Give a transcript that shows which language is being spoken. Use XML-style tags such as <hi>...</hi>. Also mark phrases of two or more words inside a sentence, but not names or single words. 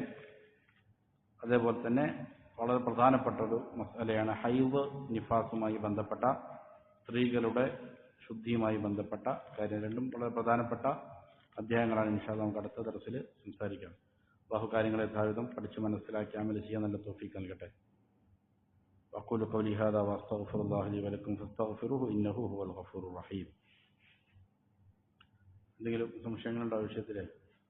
<ml>അതേപോലെ തന്നെ വളരെ പ്രധാനപ്പെട്ട ഒരു മസലയാണ് ഹൈദ് നിഫാസുമായി ബന്ധപ്പെട്ട സ്ത്രീകളുടെ ശുദ്ധിയുമായി ബന്ധപ്പെട്ട കാര്യം. രണ്ടും വളരെ പ്രധാനപ്പെട്ട അധ്യായങ്ങളാണ്.</ml> <ar>إن شاء الله</ar> <ml>നമുക്ക് അടുത്ത ദർസിൽ സംസാരിക്കാം. അല്ലാഹു കാര്യങ്ങളെ യഥാവിധം പഠിച്ച് മനസ്സിലാക്കി അമൽ ചെയ്യാൻ നല്ല തൗഫീഖ് നൽകട്ടെ.</ml> <ar>أقول قولي هذا وأستغفر الله لي ولكم فاستغفروه إنه هو الغفور الرحيم.</ar> <ml>എന്തെങ്കിലും സംശയങ്ങളുണ്ടോ വിഷയത്തിലെ?</ml>